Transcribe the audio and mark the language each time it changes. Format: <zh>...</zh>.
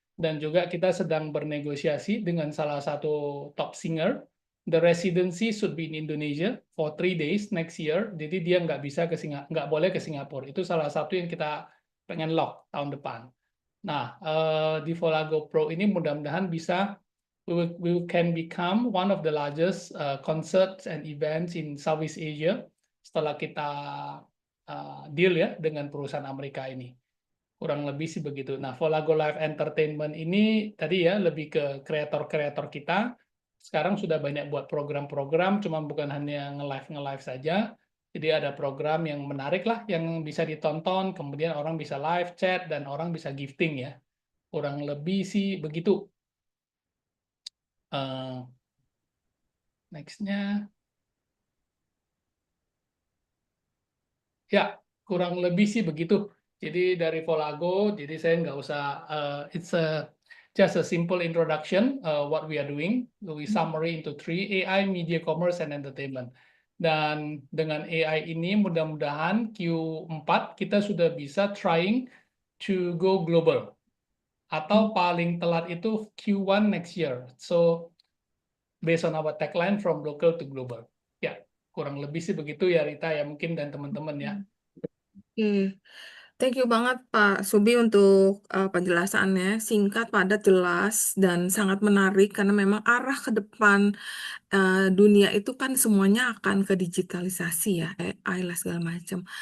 <id>Dan juga kita sedang bernegosiasi dengan salah satu top singer.</id> <en>The residency should be in Indonesia for 3 days next year.</en> <id>Jadi dia nggak boleh ke Singapura. Itu salah satu yang kita pengen lock tahun depan. Nah, di Volago Pro ini mudah-mudahan bisa we can become one of the largest concerts and events in Southeast Asia setelah kita deal ya dengan perusahaan Amerika ini. Kurang lebih sih begitu. Nah, Volago Live Entertainment ini tadi ya lebih ke kreator-kreator kita. Sekarang sudah banyak buat program-program, cuma bukan hanya nge-live saja. Jadi ada program yang menarik lah, yang bisa ditonton, kemudian orang bisa live chat, dan orang bisa gifting ya. Kurang lebih sih begitu. Next-nya. Ya, kurang lebih sih begitu.</id> <en>Jadi dari Volago, jadi saya nggak usah, it's just a simple introduction what we are doing. We summary into three: AI, media, commerce, and entertainment.</en> <id>Dan dengan AI ini mudah-mudahan Q4 kita sudah bisa trying to go global. Atau paling telat itu Q1 next year.</id> <en>So based on our tagline from local to global.</en> <id>Ya, kurang lebih sih begitu ya Rita ya mungkin dan teman-teman ya. Oke. Thank you banget Pak Subi untuk penjelasannya. Singkat, padat, jelas, dan sangat menarik karena memang arah ke depan dunia itu kan semuanya akan ke digitalisasi ya, AI lah segala macam.</id>